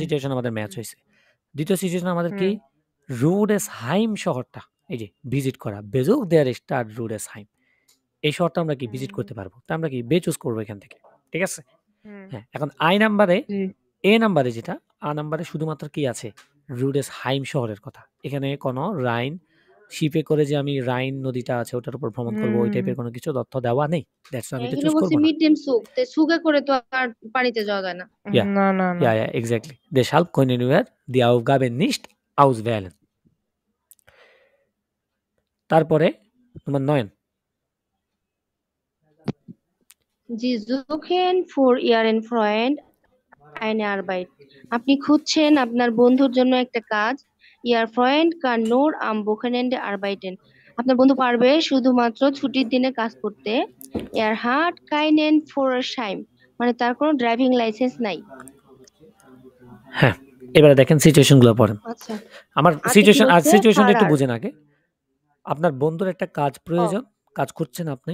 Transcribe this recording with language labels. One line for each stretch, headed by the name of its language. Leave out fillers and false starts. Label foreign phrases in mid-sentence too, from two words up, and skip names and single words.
Bangla: সিচুয়েশন আমাদের ম্যাচ হয়েছে দ্বিতীয় সিচুয়েশন আমাদের কি রুডেসহাইম শহরটা এই যে ভিজিট করা
German: Besuch der Stadt
Bangla: রুডেসহাইম এই শহরটা আমরা কি ভিজিট করতে পারবো তা আমরা কি বে চুজ করবো এখান থেকে ঠিক আছে হ্যাঁ এখন আই নাম্বারে এ নাম্বারে যেটা আ নাম্বারে শুধুমাত্র কি আছে রুডেসহাইম শহরের কথা এখানে কোনো রাইন শিপে করে যে আমি রাইন নদীটা আছে ওটার উপর ভ্রমণ করবো ওই টাইপের কোনো কিছু তথ্য দেওয়া নেই দ্যাটস আমি এটা এখানে চুজ বলছে করবো না মিড ডেম সুপ, তে সুগে করে তো আর পানিতে যাওয়া যায় না।
German: Ja,
Bangla: না না না
English: ja, exactly.
German: Deshalb können wir die Aufgabe nicht auswählen.
Bangla: তারপরে Nummer 9.
German: Sie suchen für Ihren Freund eine Arbeit।
Bangla: আপনি খুঁজছেন আপনার বন্ধুর জন্য একটা কাজ।
German: Ihr Freund kann nur am Wochenende arbeiten।
Bangla: আপনার বন্ধু পারবে শুধুমাত্র ছুটির দিনে কাজ করতে।
German: Er hat keinen Führerschein
Bangla: মানে তার কোনো ড্রাইভিং লাইসেন্স নাই। হ্যাঁ এবারে দেখেন সিচুয়েশনগুলো পড়েন আচ্ছা, আমার আতিক সিচুয়েশন আর হচ্ছে সিচুয়েশনটা একটু ফারার। বুঝেন আগে আপনার বন্ধুর একটা কাজ প্রয়োজন কাজ করছেন আপনি